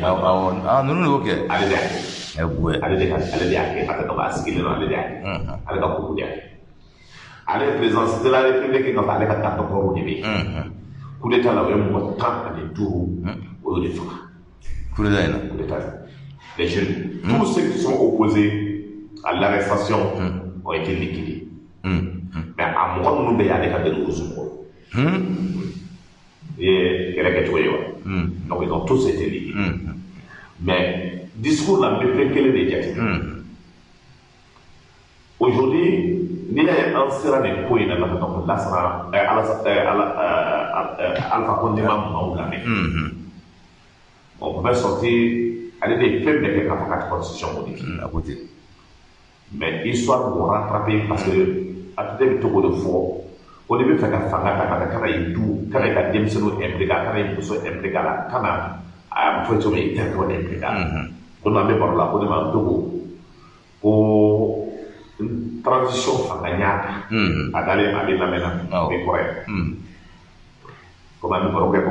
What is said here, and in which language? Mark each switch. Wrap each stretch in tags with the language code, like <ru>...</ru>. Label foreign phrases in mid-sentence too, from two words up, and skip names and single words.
<bm>ninnu de y'o kɛ ale de y'a kɛ ale de y'a kɛ a tɛ dɔn a sigilen don ale de y'a kɛ ale ka kuku de y'a kɛ ale ye</bm> <fr>présidence de la république</fr> <bm>nɔfɛ ale ka tantɔkɔrɔw de bɛ yen</bm> <fr>coup d'état</fr> <bm>la o ye mɔgɔ 15 o y'o de faga</bm> <fr>coup d'état</fr> <bm>in na</bm> <fr>coup d'état les jeunes tous ceux qui sont opposés à l'arrestation ont été liquidés mais</fr> <bm>a mɔgɔ minnu bɛ yen ale ka deli o somɔgɔw i ye kɛlɛ kɛcogo ye wa</bm> <fr>donc ils ont tous été liquidés mais</fr> <bm>discours la bɛ fɛn kelen de jate aujourd'hui n'i y'a ye an sera nin ko in na donc Lansana Alpha Condé ma maaw lamɛn</bm> <fr>on pouvait sortir</fr> <bm>ale de ye fɛn bɛɛ kɛ k'a fɔ ka constitution modifier</bm> <fr>mais histoire</fr> <bm>b'o</bm> <fr>rattraper parce que</fr> <bm>ATT bɛ to k'o de fɔ ko n'i bɛ fɛ ka fanga ta ka kana i du kana i ka denmisɛnninw impliquer a kana i muso impliquer a la kana a fɔ cogo min i terikɛw impliquer a la ko n'an bɛ baro la ko ne ma dogo ko transition fanga ɲaata a dalen ale lamɛnna o bɛ kɔrɔ ye comme an bɛ baro kɛ</bm>